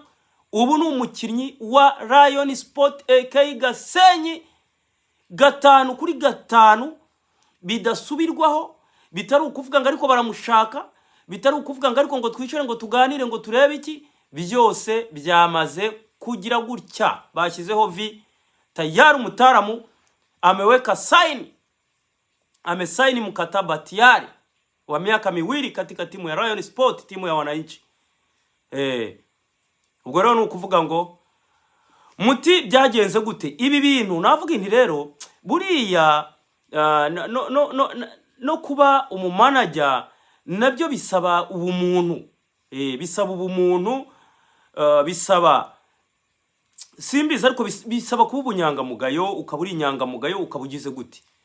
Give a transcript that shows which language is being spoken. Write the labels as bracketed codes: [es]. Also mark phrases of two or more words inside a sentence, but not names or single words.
[rw] Ubu ni umukinnyi wa Rayon Sport aka Gasenyi 5 kuri 5 bidasubirwaho, bitari ukuvuga ngo ariko baramushaka, bitari ukuvuga ngo ariko ngo twicare ngo tuganire ngo turebe iki, byose byamaze kugira gutya. Bashyizeho vi [sw] tayari, umutaramu ameweka sign, amesaini mkataba tayari wa miaka 2 katika timu ya Rayon Sport, timu ya wananchi. [rw] Ubwo rero nukuvuga ngo muti byagenze gute ibi bintu. Navuga inti rero buriya no kuba umumanager nabyo bisaba ubumuntu, bisaba ubumuntu, bisaba simbiza ariko bisaba kuba ubunyangamugayo, ukaburi inyangamugayo ukabugize gute.